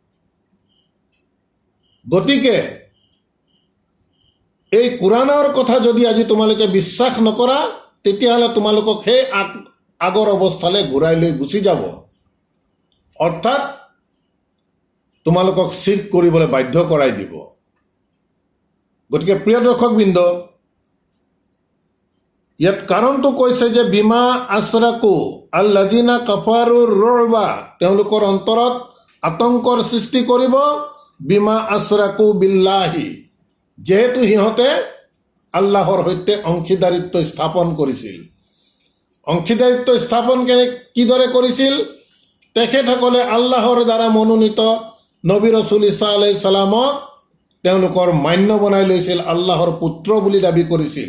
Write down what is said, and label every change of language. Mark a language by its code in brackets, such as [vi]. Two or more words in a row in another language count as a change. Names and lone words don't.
[as] গতিকে এই কোৰাণৰ কথা যদি আজি তোমালোকে বিশ্বাস নকৰা তেতিয়াহ'লে তোমালোকক সেই আগৰ অৱস্থালৈ ঘূৰাই লৈ গুচি যাব, অৰ্থাৎ তোমালোকক চিৰ্ক কৰিবলৈ বাধ্য কৰাই দিব। গতিকে প্ৰিয় দৰ্শকবৃন্দ, ইয়াত কাৰণটো কৈছে যে [ar] بما أشركوا الذين كفروا الرعب, [as] তেওঁলোকৰ অন্তৰত আতংকৰ সৃষ্টি কৰিব। [ar] بما أشركوا بالله, [as] যেহেতু সিহঁতে আল্লাহৰ সৈতে অংশীদাৰিত্ব স্থাপন কৰিছিল। অংশীদাৰিত্ব স্থাপন কিদৰে কৰিছিল? তেখেতসকলে আল্লাহৰ দ্বাৰা মনোনীত নবী ৰসুল ঈসা [ar] عليه السلام [as] তেওঁলোকৰ মান্য বনাই লৈছিল, আল্লাহৰ পুত্ৰ বুলি দাবী কৰিছিল।